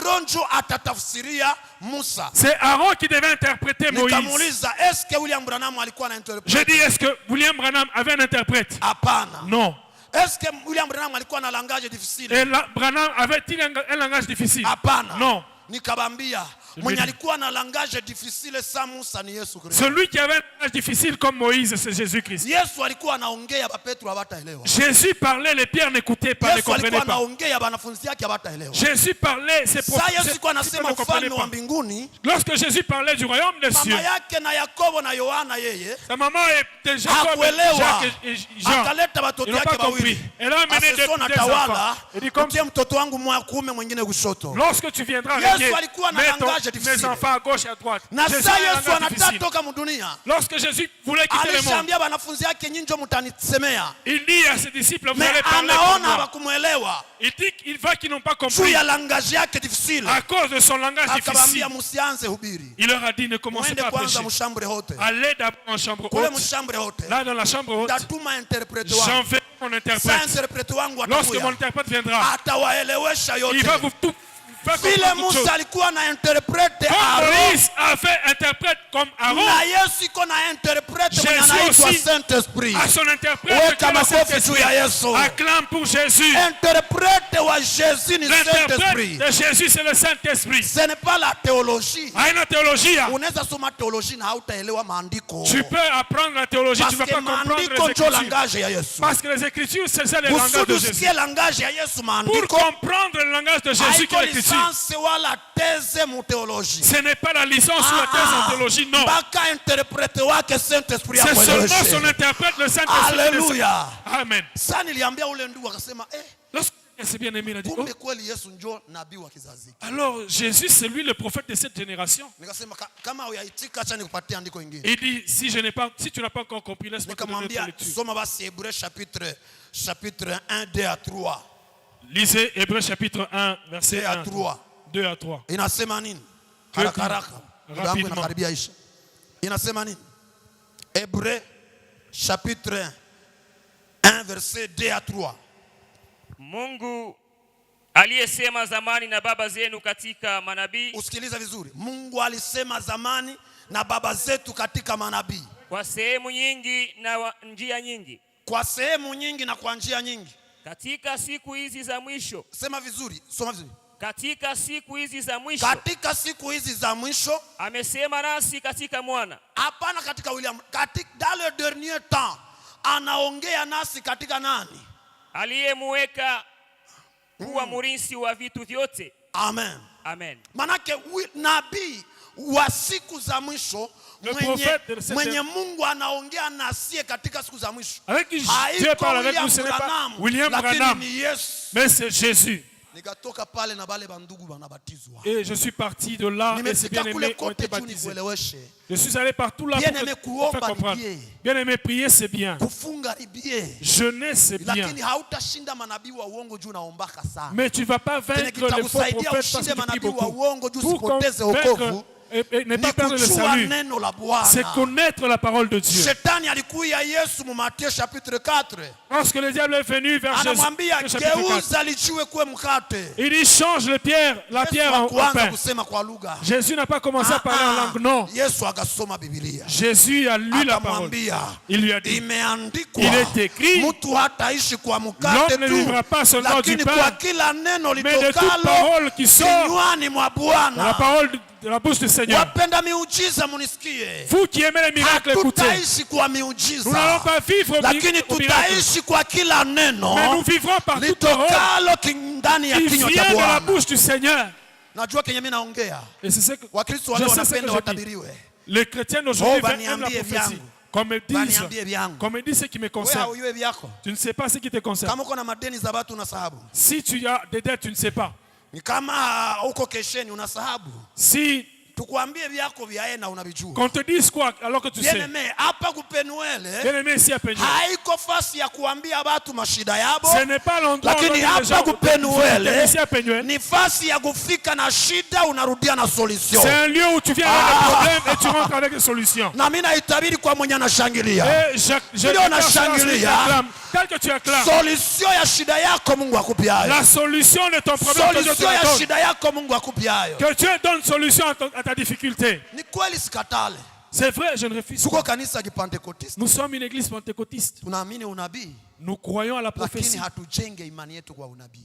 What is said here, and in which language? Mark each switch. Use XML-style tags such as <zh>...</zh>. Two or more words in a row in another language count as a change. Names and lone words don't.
<fr>C'est Aaron qui devait interpréter Moïse. J'ai dit, est-ce que William Branham avait un interprète? Non. Est-ce que William Branham</fr> <sw>alikuwa na</sw> <fr>langage difficile? Et Branham avait-il un langage difficile? Non.</fr> <sw>Nikabambia mwenye alikuwa na</sw> <fr>langage difficile</fr> <sw>sa Musa ni Yesu Kristo.</sw> <fr>Celui qui avait un langage difficile comme Moïse, c'est Jésus-Christ.</fr> <sw>Yesu alikuwa anaongea ba Petro hawataelewa.</sw> <fr>Jésus parlait, les pierres n'écoutaient pas, ne comprenaient pas.</fr> <sw>Yesu alikuwa anaongea banafunzi yake hawataelewa.</sw> <fr>Jésus parlait, ses prophètes.</fr> <sw>Yesu alikuwa anasema ufalme wa mbinguni.</sw> <fr>Lorsque Jésus parlait du royaume des cieux.</fr> <sw>Mama yake na Yakobo na Yohana yeye.</sw> <fr>Sa maman était Jacob, Jacques et Jean.</fr> <sw>Akaleta watoto yake wawili.</sw> <fr>Elle a amené des enfants. Il dit comme</fr> <sw>mtoto wangu mwa kuume mwingine kushoto.</sw> <fr>Lorsque tu viendras avec</fr> <sw>Yesu alikuwa na</sw> <fr>langage langage mes difficile. enfants à gauche et à droite.</fr> <sw>Na Jésus saa</sw> <fr>a un</fr> <sw>Yesu</sw> <fr>langage</fr> <sw>anataka</sw> <fr>difficile.</fr> <sw>toka mudunia,</sw> <fr>Lorsque Jésus voulait quitter le monde,</fr> <sw>alishaambia wanafunzi yake, nyinyi ndio mtanisemea.</sw> <fr>il dit à ses disciples, vous Mais allez parler pour</fr> <sw>anaona</sw> <fr>moi.</fr> <sw>hawakumuelewa</sw> <fr>Il dit qu'il va qu'ils n'ont pas</fr> <sw>juu</sw> <fr>compris</fr> <sw>ya langage yake difficile.</sw> <fr>à cause de son langage difficile.</fr> <sw>Akawaambia msianze hubiri,</sw> <fr>Il leur a dit, ne commencez</fr> <sw>mwende</sw> <fr>pas à</fr> <sw>kwanza</sw> <fr>prêcher.</fr> <sw>mshambre hote,</sw> <fr>Allez d'abord en chambre</fr> <sw>kule</sw> <fr>haute.</fr> <sw>mshambre hote</sw> <fr>Là, dans la chambre haute,</fr> <sw>ndatuma interprete wangu.</sw> <fr>j'enverrai mon</fr> <sw>Sasa</sw> <fr>interprète.</fr> <sw>interprete wangu</sw> <fr>Lorsque mon</fr> <sw>atakuya,</sw> <fr>interprète viendra,</fr> <sw>atawaelewesha</sw> <fr>il</fr> <sw>yote.</sw> <fr>va vous tout faire</fr> <sw>Vile</sw> <fr>comprendre toutes choses.</fr> <sw>Musa alikuwa na interprete</sw> <fr>Comme Aaron, Moïse a fait interprète comme Aaron,</fr> <sw>na Yesu iko na interprete mwenye Jésus anaitwa</sw> <fr>aussi Saint-Esprit. à son interprète,</fr> <sw>Weka</sw> <fr>que le</fr> <sw>makofi juu ya Saint-Esprit. Yesu.</sw> <fr>Acclame pour Jésus.</fr> <sw>Interprete wa Jésus ni</sw> <fr>L'interprète Saint-Esprit. de Jésus, c'est le Saint-Esprit. Ce n'est pas la théologie.</fr> <sw>Haina théologie. Unaweza soma théologie na hautaelewa maandiko.</sw> <fr>Tu peux apprendre la théologie, tu ne vas Parce que pas comprendre</fr> <sw>maandiko</sw> <fr>les</fr> <sw>ndio</sw> <fr>écritures.</fr> <sw>langage ya Yesu.</sw> <fr>Parce que les écritures, c'est ça les langages</fr> <sw>Kusudi</sw> <fr>de Jésus.</fr> <sw>usikie langage ya Yesu</sw> <fr>Pour</fr> <sw>maandiko,</sw> <fr>comprendre le langage de Jésus qui</fr> <sw>haiko</sw> <fr>est l'écriture.</fr> <sw>licence wala thèse mu théologie.</sw> <fr>Ce n'est pas la licence ou la thèse en théologie, non.</fr> <sw>Mpaka interprete wake Saint-Esprit</sw> <fr>C'est seulement</fr> <sw>akueleweshe.</sw> <fr>son interprète, le Saint-Esprit.</fr> <sw>Haleluya.</sw> <fr>Amen.</fr> <sw>Sasa niliambia ule ndugu akasema,</sw> <fr>Lorsque c'est bien aimé, il a dit, oh,</fr> <sw>kumbe kweli Yesu ndio nabii wa kizazi.</sw> <fr>alors Jésus, c'est lui le prophète de cette génération.</fr> <sw>Nikasema kama uyaitika, acha nikupatie andiko ingine.</sw> <fr>Il dit, si tu n'as pas encore compris, laisse-moi te donner notre</fr> <sw>Nikamwambia</sw> <fr>lecture.</fr> <sw>soma basi</sw> <fr>Hébreux chapitre 1 2 à 3. Lisez Hébreux chapitre 1, verset 2 à 1, 3. 2 à 3.</fr> <sw>Inasema nini?</sw> <fr>Que</fr> <sw>Haraka</sw> <fr>dit?</fr> <sw>haraka. Muda wangu</sw> <fr>Rapidement.</fr> <sw>inakaribia isha. Inasema nini?</sw> <fr>Hébreux chapitre 1 verset 2 à 3.</fr> <sw>Mungu aliyesema zamani na baba zenu katika manabii, Usikiliza vizuri. Mungu alisema zamani na baba zetu katika manabii, kwa sehemu nyingi na njia nyingi, kwa sehemu nyingi na kwa njia nyingi. katika siku hizi za mwisho. Sema vizuri, soma vizuri. Katika siku hizi za mwisho Katika siku hizi za mwisho, amesema nasi katika mwana, hapana katika William, katika</sw> <fr>dans le dernier temps</fr> <sw>anaongea nasi katika nani? aliyemweka kuwa murisi wa vitu vyote. Amen. Amen. Manake nabii wa siku za mwisho mwenye Mungu anaongea nasie katika siku za mwisho.</sw> <fr>Avec qui Dieu parle avec nous, ce n'est pas William Branham, mais c'est Jésus.</fr> <sw>Nikatoka pale na bale bandugu banabatizwa.</sw> <fr>Et je suis parti de là et ces bien-aimés ont été baptisés. Je suis allé partout là pour faire comprendre. Bien-aimé, prier c'est bien.</fr> <sw>Kufunga ni bien.</sw> <fr>Jeûner c'est bien.</fr> <sw>Lakini hautashinda manabii wa uongo juu naombaka sana.</sw> <fr>Mais tu ne vas pas vaincre les faux prophètes parce que tu pries beaucoup. Pour vaincre et ne pas perdre le salut, c'est connaître la parole de Dieu.</fr> <sw>Shetani alikuya Yesu mu Matthieu chapitre 4.</sw> <fr>Lorsque le diable est venu vers Jésus,</fr> <sw>Anamwambia geuza lichiwe kuwe mkate.</sw> <fr>il dit change la pierre en pain.</fr> <sw>Kusema kwa lugha.</sw> <fr>Jésus n'a pas commencé à parler en langue, non.</fr> <sw>Yesu akasoma Biblia.</sw> <fr>Jésus a lu la parole. Il lui a dit,</fr> <sw>imeandikwa,</sw> <fr>il est écrit,</fr> <sw>mtu hataishi kwa mkate</sw> <fr>l'homme ne vivra pas seulement du</fr> <sw>lakini</sw> <fr>pain,</fr> <sw>kwa kila neno</sw> <fr>mais de toute parole qui sort</fr> <sw>kinywani mwa</sw> <fr>de la</fr> <sw>Bwana.</sw> <fr>parole de la bouche du Seigneur.</fr> <sw>Wapenda miujiza munisikie.</sw> <fr>Vous qui aimez les miracles, écoutez.</fr> <sw>Hatutaishi kwa</sw> <fr>Nous</fr> <sw>miujiza,</sw> <fr>n'allons pas vivre</fr> <sw>lakini</sw> <fr>au miracle,</fr> <sw>tutaishi kwa kila neno</sw> <fr>mais nous vivrons par toute parole</fr> <sw>litokalo ndani ya</sw> <fr>qui</fr> <sw>kinywa</sw> <fr>vient</fr> <sw>cha</sw> <fr>de la</fr> <sw>Bwana.</sw> <fr>bouche du Seigneur.</fr> <sw>Najua kenye mimi naongea.</sw> <fr>Et c'est ce que</fr> <sw>Wakristo</sw> <fr>je</fr> <sw>wale</sw> <fr>sais ce que</fr> <sw>wanapenda</sw> <fr>je dis.</fr> <sw>watabiriwe.</sw> <fr>Les chrétiens d'aujourd'hui Oh, aiment la</fr> <sw>baniambie</sw> <fr>prophétie.</fr> <sw>vyangu.</sw> <fr>Qu'on me dise,</fr> <sw>Baniambie vyangu.</sw> <fr>qu'on me dise ce qui me</fr> <sw>Wewe</sw> <fr>concerne.</fr> <sw>haujue vyako.</sw> <fr>Tu ne sais pas ce qui te concerne.</fr> <sw>Kama uko na madeni za watu unasahabu.</sw> <fr>Si tu as des dettes, tu ne sais pas.</fr> <sw>Ni kama uko kesheni unasahabu.</sw> <fr>Si</fr> <sw>Tukuambie vyako vyaena unavijua.</sw> <fr>qu'on te dise quoi alors que tu sais.</fr> <sw>Bien-aimé, hapa kupenuele</sw> <fr>Bien-aimé, ici à Penuel,</fr> <sw>haiko fasi ya kuambia watu mashida yabo.</sw> <fr>ce n'est pas l'endroit où</fr> <sw>Lakini</sw> <fr>les</fr> <sw>hapa</sw> <fr>gens</fr> <sw>kupenuele</sw> <fr>ici à Penuel.</fr> <sw>ni fasi ya kufika na shida unarudia na solution.</sw> <fr>C'est un lieu où tu viens avec des problèmes et tu rentres avec des solutions.</fr> <sw>Na mimi naitabiri kwa mwenye anashangilia.</sw> <fr>Et je</fr> <sw>Ndio nashangilia.</sw> <fr>tel que tu acclames.</fr> <sw>Solution ya shida yako Mungu akupiayo.</sw> <fr>La solution de ton problème que Dieu te</fr> <sw>Solution ya</sw> <fr>donne.</fr> <sw>shida yako Mungu akupiayo.</sw> <fr>Que Dieu donne solution à ta difficulté.</fr> <sw>Ni kweli sikatale.</sw> <fr>C'est vrai, je ne refuse</fr> <sw>Tuko</sw> <fr>pas.</fr> <sw>kanisa ya Pentecoste.</sw> <fr>Nous sommes une église pentecôtiste.</fr> <sw>Tunaamini unabii.</sw> <fr>Nous croyons à la</fr> <sw>Lakini</sw> <fr>prophétie.</fr> <sw>hatujenge imani yetu kwa unabii.</sw>